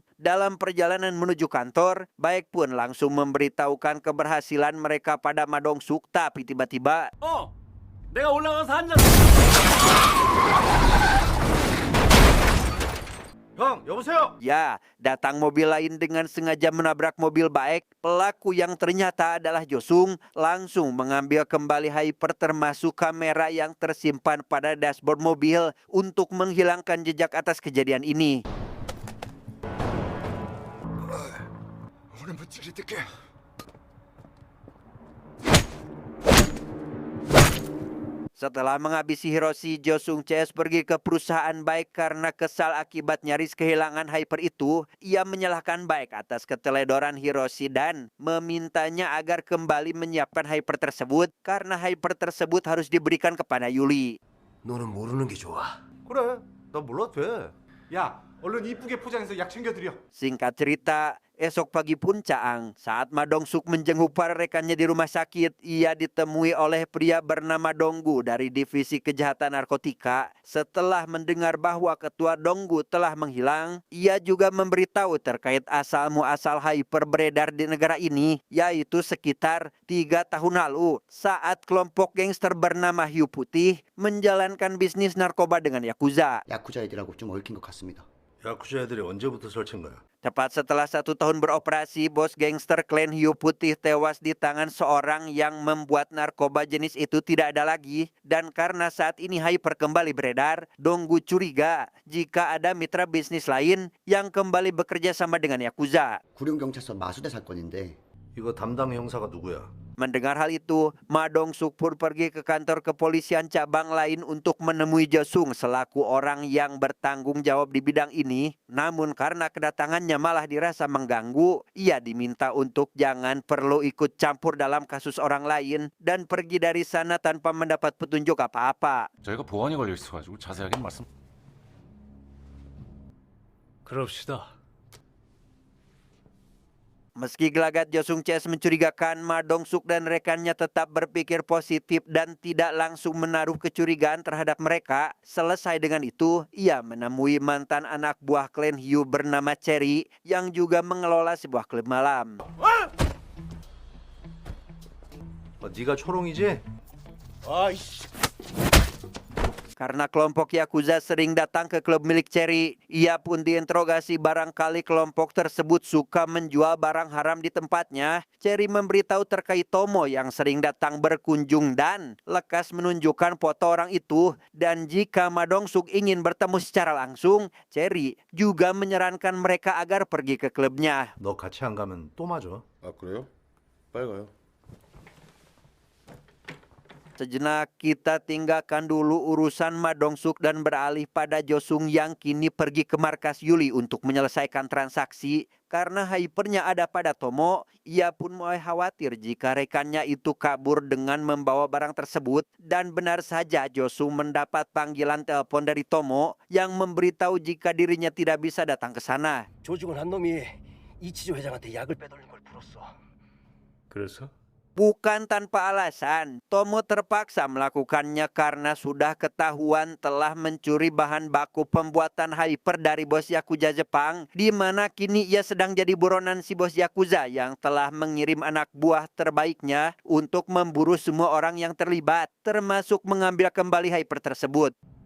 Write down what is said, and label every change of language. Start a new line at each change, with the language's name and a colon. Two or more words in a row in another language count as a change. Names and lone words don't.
Indonesian: Dalam perjalanan menuju kantor, Baek pun langsung memberitahukan keberhasilan mereka pada Ma Dong-suk, tapi tiba-tiba
Korean: 내가 올라가서 한 잔. 형, 여보세요?
Indonesian: ya, datang mobil lain dengan sengaja menabrak mobil Baek. Pelaku yang ternyata adalah Josung langsung mengambil kembali Hyper termasuk kamera yang tersimpan pada dashboard mobil untuk menghilangkan jejak atas kejadian ini.
Korean: 오늘 며칠이 뜰게.
Indonesian: Setelah menghabisi Hiroshi, Josung CS pergi ke perusahaan Baek karena kesal akibat nyaris kehilangan Hyper itu. Ia menyalahkan Baek atas keteledoran Hiroshi dan memintanya agar kembali menyiapkan Hyper tersebut karena Hyper tersebut harus diberikan kepada Yuli.
Korean: 너는 모르는 게 좋아. 그래, 나 몰라도 돼. 야, 얼른 이쁘게 포장해서 약 챙겨드려.
Indonesian: Singkat cerita, esok pagi pun Caang, saat Ma Dong-suk menjenguk para rekannya di rumah sakit, ia ditemui oleh pria bernama Donggu dari Divisi Kejahatan Narkotika. Setelah mendengar bahwa ketua Donggu telah menghilang, ia juga memberitahu terkait asal-muasal Hyper beredar di negara ini, yaitu sekitar 3 tahun lalu, saat kelompok gangster bernama Hiu Putih menjalankan bisnis narkoba dengan Yakuza.
Korean: 야쿠자 애들하고 좀 얽힌 것 같습니다. 야쿠자 애들이 언제부터 설친 거야?
Indonesian: Tepat setelah 1 tahun beroperasi, bos gangster klan Hiu Putih tewas di tangan seorang yang membuat narkoba jenis itu tidak ada lagi. Dan karena saat ini Hyper kembali beredar, Donggu curiga jika ada mitra bisnis lain yang kembali bekerja sama dengan Yakuza.
Korean: 구룡경찰서 마수대 사건인데 이거 담당 형사가 누구야?
Indonesian: Mendengar hal itu, Ma Dong-suk pun pergi ke kantor kepolisian cabang lain untuk menemui Josung selaku orang yang bertanggung jawab di bidang ini. Namun karena kedatangannya malah dirasa mengganggu, ia diminta untuk jangan perlu ikut campur dalam kasus orang lain dan pergi dari sana tanpa mendapat petunjuk apa-apa.
Korean: 저희가 보안이 걸려 있어가지고 자세하게 말씀. 그럽시다.
Indonesian: Meski gelagat Josung CS mencurigakan, Ma Dong-suk dan rekannya tetap berpikir positif dan tidak langsung menaruh kecurigaan terhadap mereka. Selesai dengan itu, ia menemui mantan anak buah klan Hiu bernama Cherry yang juga mengelola sebuah klub malam.
Korean: 네가 초롱이지? 아이씨.
Indonesian: Karena kelompok Yakuza sering datang ke klub milik Cherry, ia pun diinterogasi barangkali kelompok tersebut suka menjual barang haram di tempatnya. Cherry memberitahu terkait Tomo yang sering datang berkunjung dan lekas menunjukkan foto orang itu. Dan jika Ma Dong-suk ingin bertemu secara langsung, Cherry juga menyarankan mereka agar pergi ke klubnya.
Korean: 너 같이 안 가면 또 맞아. 아 그래요? 빨리 가요.
Indonesian: Sejenak kita tinggalkan dulu urusan Ma Dong-suk dan beralih pada Josung yang kini pergi ke markas Yuli untuk menyelesaikan transaksi. Karena Hypernya ada pada Tomo, ia pun mulai khawatir jika rekannya itu kabur dengan membawa barang tersebut. Dan benar saja Josung mendapat panggilan telepon dari Tomo yang memberitahu jika dirinya tidak bisa datang ke sana.
Korean: 조직원 한 놈이 이치조 회장한테 약을 빼돌린 걸 풀었어. 그래서?
Indonesian: Bukan tanpa alasan, Tomo terpaksa melakukannya karena sudah ketahuan telah mencuri bahan baku pembuatan Hyper dari bos Yakuza Jepang, di mana kini ia sedang jadi buronan si bos Yakuza yang telah mengirim anak buah terbaiknya untuk memburu semua orang yang terlibat, termasuk mengambil kembali Hyper tersebut.